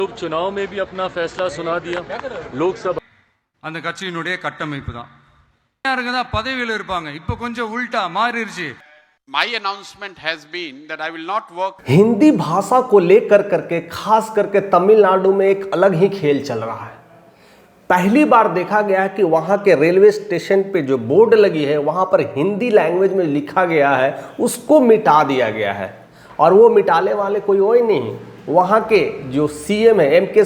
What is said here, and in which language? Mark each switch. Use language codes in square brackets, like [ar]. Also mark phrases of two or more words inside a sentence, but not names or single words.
[hi] चुनाव में भी अपना फैसला सुना दिया। लोकसभा [ta] அந்த கட்சியினுடைய கட்டமைப்பு தான் யாருங்க தான் பதவியில் இருப்பாங்க. இப்போ கொஞ்சம் உல்டா மாறிடுச்சு. [en] My announcement has been that I will not work. [hi] हिंदी भाषा को लेकर करके खास करके तमिलनाडु में एक अलग ही खेल चल रहा है। पहली बार देखा गया है कि वहाँ के रेलवे स्टेशन पे जो बोर्ड लगी है वहाँ पर हिंदी लैंग्वेज में लिखा गया है उसको मिटा दिया गया है। और वो मिटाने वाले कोई और नहीं, वहाँ के जो सीएम है एम.के.